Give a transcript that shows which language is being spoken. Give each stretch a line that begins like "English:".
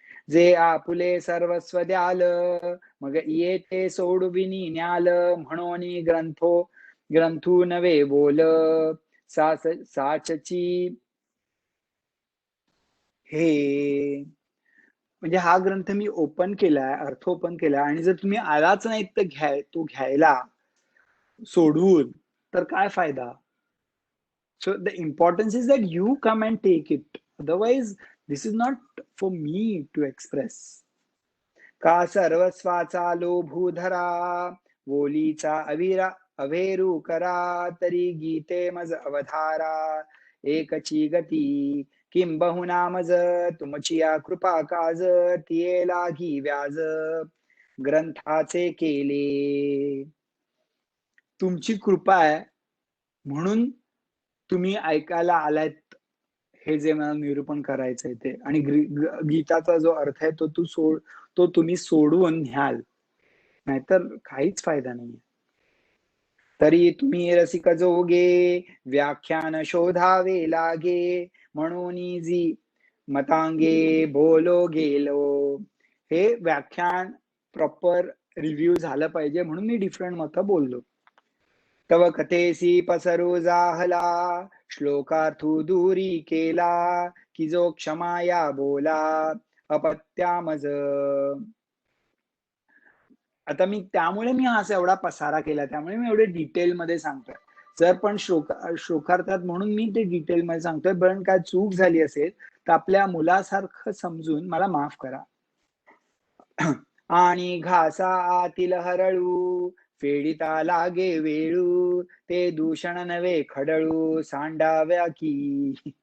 Marathi: जे आपुले सर्वस्व द्याल मग येते सोडविनी न्याल, म्हणून ग्रंथू नवे बोल साचची हे. म्हणजे हा ग्रंथ मी ओपन केलाय, अर्थ ओपन केलाय आणि जर तुम्ही आलाच नाही तर तो घ्यायला सोडवून तर काय फायदा?
English: So the importance is that you come and take it. Otherwise, this is not for me to express.
Marathi: का सर्वस्वाचा लोभूधरा वोलीचा अवेरू करा तरी गीते मज अवधारा एकची गती किं बहुना मज तुमचिया कृपा काज तिये लागी व्याज ग्रंथाचे केले. तुमची कृपा आहे म्हणून तुम्ही ऐकायला आलात हे जे मला निरूपण करायचंय ते. आणि गीताचा जो अर्थ आहे तो तुम्ही सोडवून न्याल, नाहीतर काहीच फायदा नाहीये. तरी तुम्ही रसिक जोगे व्याख्यान शोधावे लागे म्हणून जी मतांगे बोलो गेलो. हे व्याख्यान प्रॉपर रिव्ह्यू झालं पाहिजे म्हणून मी डिफरंट मतं बोललो. तव कथेसी पसरू जाहला श्लोकार्थू दूरी केला की जो क्षमाया बोला अपत्यामज. आता त्यामुळे मी असा एवढा पसारा केला, त्यामुळे मी एवढे डिटेलमध्ये सांगतोय. जर पण श्लोकार्थात म्हणून मी ते डिटेलमध्ये सांगतोय. पण काय चूक झाली असेल तर आपल्या मुलासारखं समजून मला माफ करा. आणि घासा आतील हरळू फेडिता लागे वेळू ते दूषण नवे खडळू सांडाव्या की.